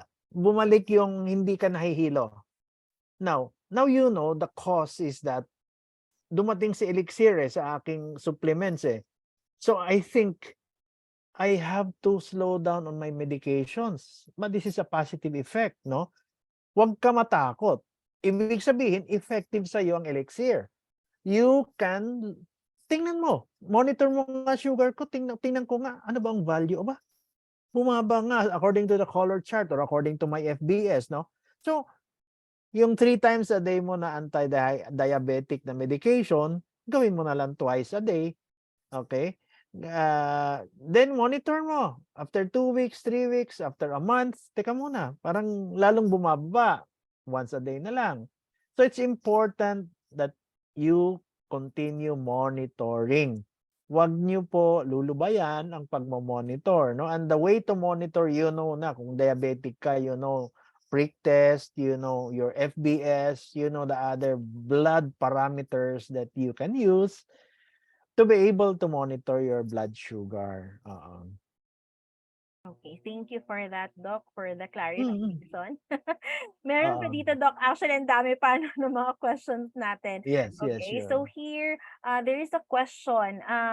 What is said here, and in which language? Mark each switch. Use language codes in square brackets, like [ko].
[tl] Bumalik yung hindi ka nahihilo. [en] Now you know the cause is that [tl] dumating si Elixir sa aking supplements [en] So I think I have to slow down on my medications. But this is a positive effect, no? [tl] Huwag ka matakot. Ibig sabihin, effective sa iyo ang Elixir. [en] You can, [tl] tingnan mo, monitor mo nga sugar ko, tingnan ko nga, ano ba ang value? Aba, bumaba nga according to the color chart or according to my FBS, no? So, yung 3 times a day mo na anti-diabetic na medication, gawin mo na lang twice a day. Okay? Then monitor mo. After 2 weeks, 3 weeks, after a month, teka muna, parang lalong bumaba. Once a day na lang. [en] So it's important that you continue monitoring. [tl] Huwag niyo po lulubayan ang pagmo-monitor, no? [en] And the way to monitor, you know [tl] na kung diabetic ka, [en] you know prick test, you know your FBS, you know the other blood parameters that you can use to be able to monitor your blood sugar. Okay, thank you for that, Doc, for the Mm. clarification. Meron pa Oo. [tl] dito, Doc. Actually, ang dami pa ng mga questions natin. [en] Yes, Okay, so here, there is a question.